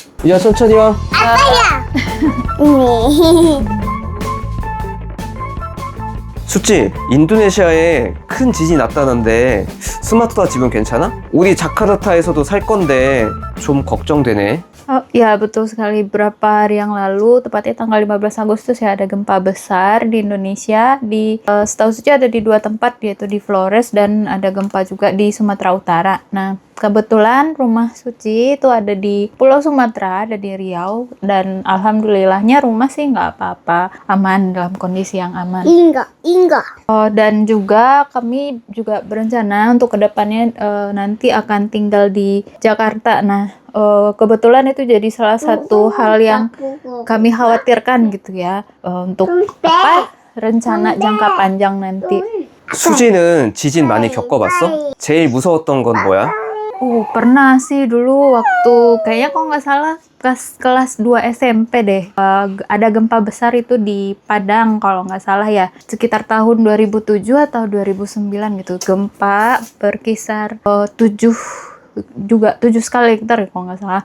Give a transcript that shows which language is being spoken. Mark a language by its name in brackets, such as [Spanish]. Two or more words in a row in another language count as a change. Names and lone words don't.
[Korean] 야, 천천히 와. 아빠야. 수치, 인도네시아에 큰 지진이 났다는데 스마트다 집은 괜찮아? 우리 자카르타에서도 살 건데 좀 걱정되네. [Indonesian] Oh ya, betul sekali. Beberapa hari yang lalu, tepatnya tanggal 15 Agustus ya, ada gempa besar di Indonesia. Setahu Suci ada di 2 tempat, yaitu di Flores dan ada gempa juga di Sumatera Utara. Nah, kebetulan rumah Suci itu ada di Pulau Sumatera, ada di Riau. Dan alhamdulillahnya rumah sih nggak apa-apa, aman, dalam kondisi yang aman. Inga. Dan juga kami juga berencana untuk kedepannya nanti akan tinggal di Jakarta. Nah, kebetulan itu jadi salah satu hal yang kami khawatirkan gitu ya, untuk apa rencana jangka panjang nanti. [Korean] 수지는 지진 많이 겪어봤어? 제일 무서웠던 건 뭐야? [Indonesian] Pernah sih dulu waktu kayaknya kalau nggak salah kelas 2 SMP deh. Ada gempa besar itu di Padang kalau nggak salah ya. Sekitar tahun 2007 atau 2009 gitu. Gempa berkisar 7 skala Richter kalau nggak salah.